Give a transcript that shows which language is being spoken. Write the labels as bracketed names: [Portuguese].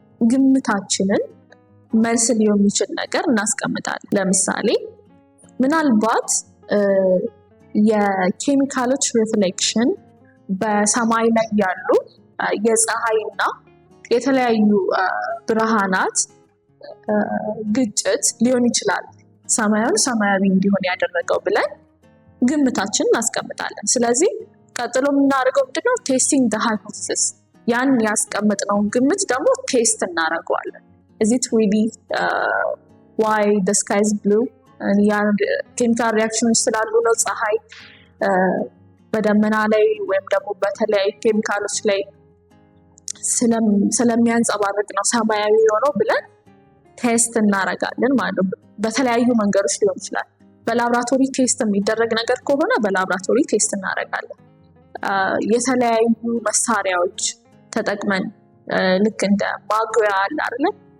[Amharic] ግምታችንን መልስ ሊሆን የሚችል ነገር እናስቀምጣለን። ለምሳሌ ምናልባት የኬሚካሎች ሪፍሌክሽን በሰማይ ላይ ያሉ የፀሐይና የተለያዩ ብርሃናት ግጭት ሊሆን ይችላል ሰማያዊውን ሰማያዊ እንዲሆን ያደረገው ብለን ግምታችን እናስቀምጣለን። ስለዚህ ቀጥሎ የምናደርገው ምንድነው? [English] ቴስቲንግ the hypothesis። [Amharic] ያን ያስቀምጥነውን ግምት ደግሞ ቴስት እናደርገዋለን። [English] is it really why the sky is blue? [Amharic] ኬሚካል ሪያክሽኖች ስላሉ ነው ፀሐይ በደመና ላይ ወይም ደግሞ በተለያዩ ኬሚካሎች ላይ ስለሚያንጸባርቅ ነው ሰማያዊ የሆነው ብለን ቴስት እናደርጋለን ማለት ነው። በተለያዩ መንገዶች ሊሆን ይችላል። በላብራቶሪ ቴስት የሚደረግ ነገር ከሆነ በላብራቶሪ ቴስት እናደርጋለን። የተለያዩ መሳሪያዎች ተጠቅመን ልክ እንደ ማጉያ አለ አይደል?